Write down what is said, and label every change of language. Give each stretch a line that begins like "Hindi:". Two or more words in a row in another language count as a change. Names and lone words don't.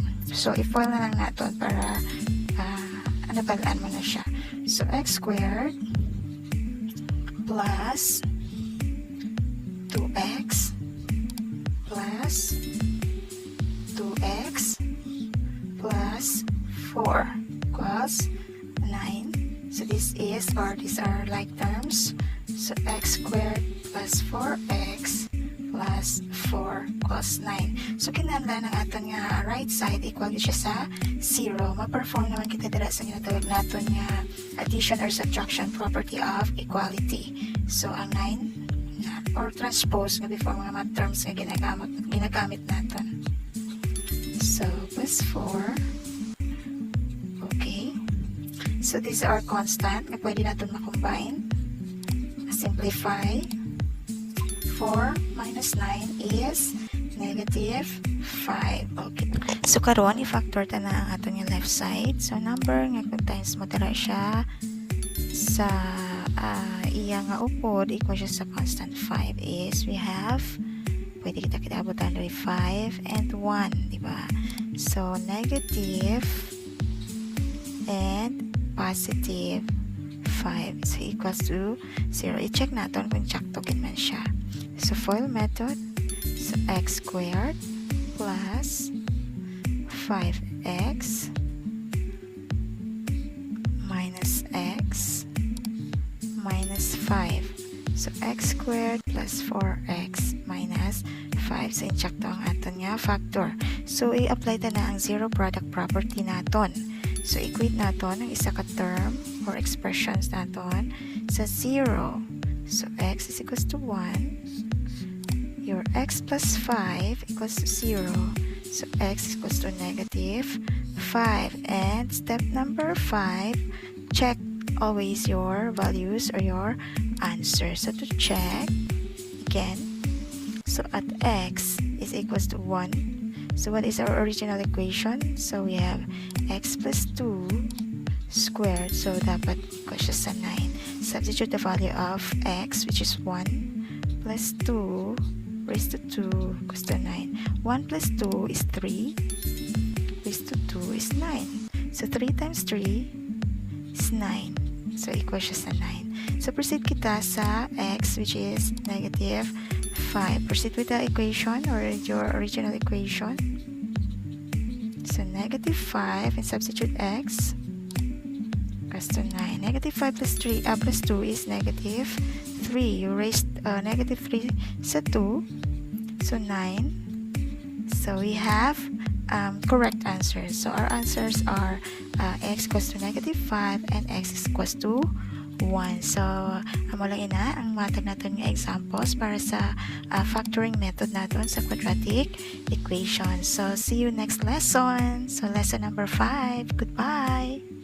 Filipino: So i-FOIL na lang natin para nabalaan mo na siya.
English: So x squared plus 2x plus 2x plus 4 equals 9. So this is, or these are like terms. So x squared plus 4x plus 4 equals 9.
Hiligaynon: So kinahanglan ng aton nga
English: right side
Hiligaynon: equal siya sa 0. Ma-perform naman kita dira sa ginatawag naton nga
English: addition or subtraction property of equality.
Hiligaynon: So ang 9 or transpose nga before mga
English: math terms
Hiligaynon: nga ginagamit naton.
English: So plus 4. Okay. So these are constant
Hiligaynon: nga pwede naton ma-combine.
English: Simplify. 4 minus 9 is negative 5. Okay.
Hiligaynon: So karon i-factor ta na ang aton yung
English: left side.
Hiligaynon: So number nga kung times mo tara siya sa iya nga upod equal siya sa constant 5
English: is we have
Hiligaynon: pwede kita abutan dari 5 and 1,
Filipino: di ba?
English: So negative and positive 5 so equals to 0.
Filipino: I-check natin kung sakto man siya.
English: So FOIL method, so x squared plus 5x minus x minus 5. So x squared plus 4x minus 5.
Hiligaynon: So insakto ang aton nga factor. So i-apply ta na ang
English: zero product property
Hiligaynon: naton. So equate naton ang isa ka
English: term or expressions
Hiligaynon: naton sa 0.
English: So x is equals to 1. Your x plus 5 equals to 0. So x is equals to negative 5. And step number 5, check always your values or your answer. So to check, again, so at x is equals to 1. So what is our original equation? So we have x plus 2 squared.
Hiligaynon: So dapat equal siya sa 9.
English: Substitute the value of x, which is 1, plus 2 raised to 2 equals to 9. 1 plus 2 is 3, raised to 2 is 9. So 3 times 3 is 9.
Hiligaynon: So equal siya sa 9. So proceed kita sa x,
English: which is negative 5. Proceed with the equation or your original equation. So negative 5 and substitute x equals to 9. Negative 5 plus 3 plus 2 is negative 3. You raised negative 3 sa 2. So 9. So we have correct answers. So our answers are x equals to negative 5 and x is equals to 1.
Hiligaynon: So amo lang ina ang matag natin nga examples para sa
English: factoring method
Hiligaynon: natin sa
English: quadratic equation. So see you next lesson. So lesson number 5. Goodbye.